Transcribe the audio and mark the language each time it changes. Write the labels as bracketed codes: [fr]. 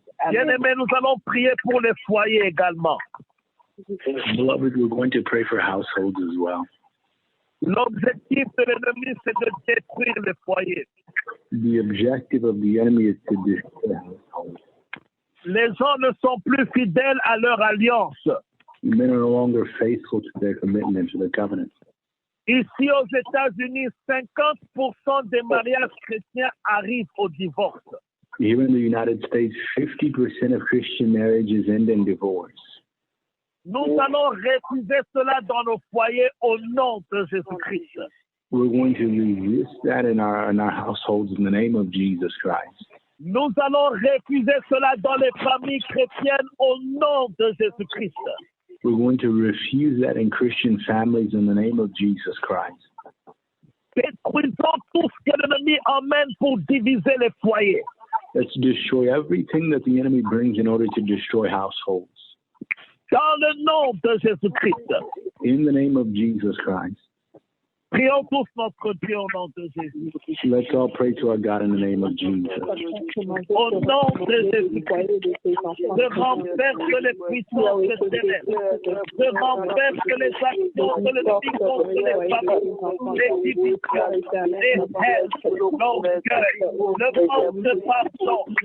[fr] Bien-aimés, nous allons prier pour les foyers également. [en] Beloved, we're going to pray for households as well. [fr] L'objectif de l'ennemi, c'est de détruire les foyers. [en] The objective of the enemy is to destroy households. [fr] Les gens ne sont plus fidèles à leur alliance. [en] Men are no longer faithful to their commitment, to their covenant. [fr] Ici aux États-Unis, 50% des mariages chrétiens arrivent au divorce. [en] Here in the United States, 50% of Christian marriages end in divorce. [fr] Nous allons refuser cela dans nos foyers au nom de Jésus-Christ. [en] We're going to resist that in our households in the name of Jesus Christ. [fr] Nous allons refuser cela dans les familles chrétiennes au nom de Jésus-Christ. [en] We're going to refuse that in Christian families in the name of Jesus Christ. [fr] Détruisons tout ce que l'ennemi emmène pour diviser les foyers. [en] Let's destroy everything that the enemy brings in order to destroy households. [fr] Dans le nom de Jésus-Christ. [en] In the name of Jesus Christ. [fr] Prions tous notre Dieu au nom de Jésus. [en] Let's all pray to our God in the name of Jesus. [fr] Au nom de Jésus-Christ, je renverse les puissances des ténèbres. Je renverse les actions de l'ennemi contre les femmes, les divisions, les haines, l'orgueil, le manque de pardon.